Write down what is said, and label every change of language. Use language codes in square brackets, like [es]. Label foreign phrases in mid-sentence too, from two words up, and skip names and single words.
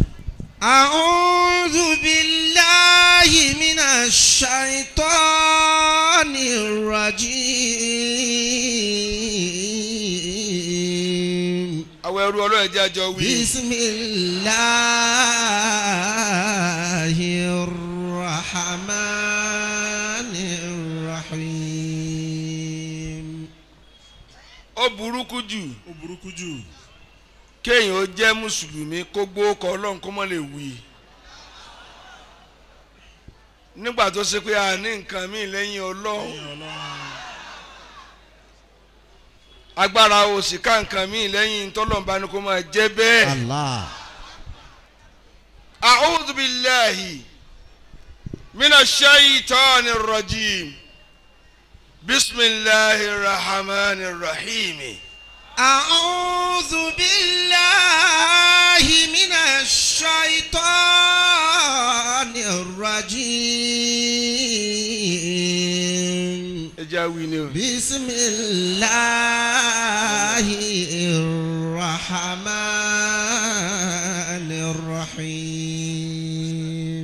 [ar] أعوذ بالله من الشيطان الرجيم بسم الله الرحمن الرحيم. [yo] ó burúkú jù kéèyàn ó jẹ́ mùsùlùmí kó gbóòkọ Ọlọ́run kó mọ́ lè wí nígbà tó ṣe pé a ní nǹkan míì lẹ́yìn Ọlọ́run agbára ò sì ká nǹkan míì lẹ́yìn tọ́lọ́run bá ní kó máa jẹ́ bẹ́ẹ̀. [ar] Allah. أعوذ بالله من الشيطان الرجيم. بسم الله الرحمن الرحيم. أعوذ بالله من الشيطان الرجيم بسم الله الرحمن الرحيم.